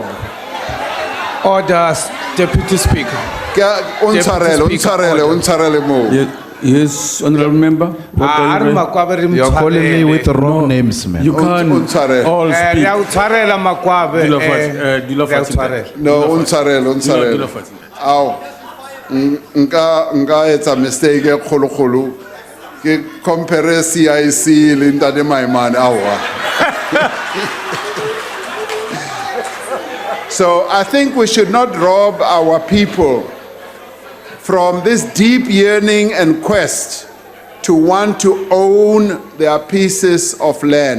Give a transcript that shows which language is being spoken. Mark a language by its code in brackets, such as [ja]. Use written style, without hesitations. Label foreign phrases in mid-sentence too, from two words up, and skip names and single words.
[en] Orders, Deputy Speaker. [st] Untshwarele moo. [en] Yes, Honorable Member. What are you doing? You are calling me with the wrong names, man. You can't [st] Untshwarele. [en] all speak. No, [st] untshwarele. Aw. Nka etsa mistake e kgolo-kgolo ke compare CIC le Ntate Maimane awa. [en] So I think we should not rob our people from this deep yearning and quest to want to own their pieces of land.